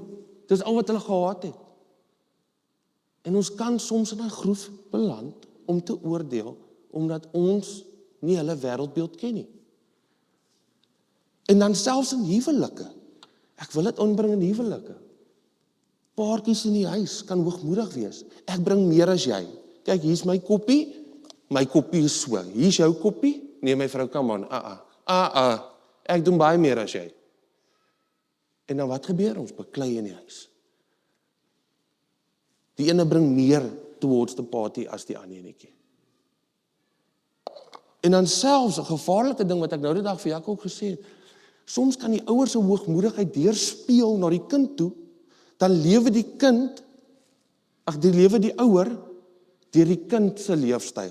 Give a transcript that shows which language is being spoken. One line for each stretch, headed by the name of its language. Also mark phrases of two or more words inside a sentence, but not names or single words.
Afrikaans: Dis al wat hulle gehad het. En ons kan soms in 'n groef beland om te oordeel, omdat ons nie hulle wêreldbeeld ken nie. En dan selfs in huwelike. Ek wil dit inbring in huwelike. Paartjies in die huis kan hoogmoedig wees. Ek bring meer as jy. Kyk, hier's my koppie is so. Hier's jou koppie. Nee, my vrou,
English: come on.
Afrikaans: Ek doen baie meer as jy. En dan wat gebeur? Ons beklei in die huis. Die ene bring meer
English: towards the party
Afrikaans: as die ander enetjie. En dan selfs 'n gevaarlike ding wat ek nou die dag vir Jaco ook gesê het, soms kan die ouers se hoogmoedigheid deurspeel na die kind toe, dan lewe die ouer deur die kind se leefstyl.